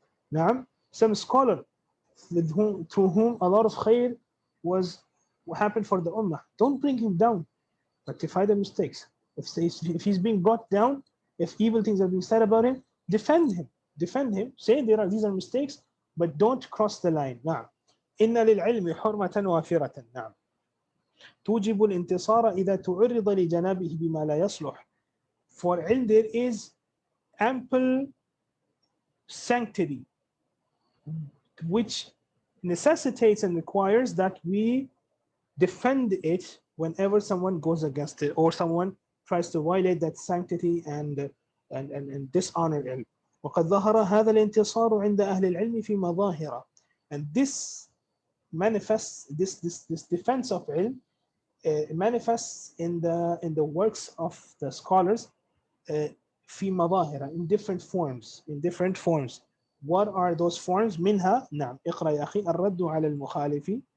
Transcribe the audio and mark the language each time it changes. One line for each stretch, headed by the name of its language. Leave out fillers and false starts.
English: Now, some scholar through whom a lot of khair was what happened for the ummah. Don't bring him down. Rectify the mistakes. If he's being brought down, if evil things are being said about him, defend him. Say these are mistakes, but don't cross the line.
Arabic: نعم. إن للعلم حرمة وافرة. نعم. توجب الانتصار إذا تعرض لجنابه بما لا يصلح.
English: For ilm there is ample sanctity, which necessitates and requires that we defend it whenever someone goes against it or someone tries to violate that sanctity and dishonor ilm.
Arabic: وقد ظهر هذا الانتصار عند أهل العلم في مظاهر.
English: And this manifests, this defense of ilm manifests in the works of the scholars
Arabic: في مظاهر,
English: in different forms. What are those forms?
Arabic: منها نعم اقرأ يا أخي الرد على المخالف.